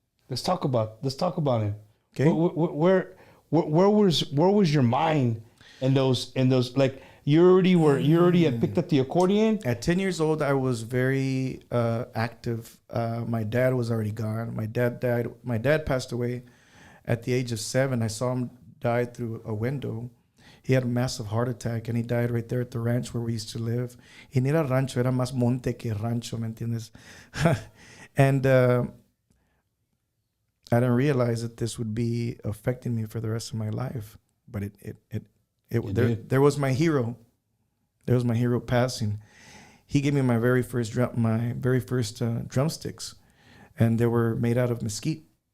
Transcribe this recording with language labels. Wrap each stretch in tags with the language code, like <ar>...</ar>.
<en>Let's talk about him. Okay. Where was your mind in those like you already had picked up the accordion? At 10 years old, I was very active. My dad was already gone. My dad passed away at the age of 7. I saw him die through a window. He had a massive heart attack, and he died right there at the ranch where we used to live.</en> <es>Y ni era rancho, era más monte que rancho, ¿me entiendes?</es> <en>And I didn't realize that this would be affecting me for the rest of my life. But there was my hero. There was my hero passing. He gave me my very first drumsticks, and they were made out of mesquite.</en>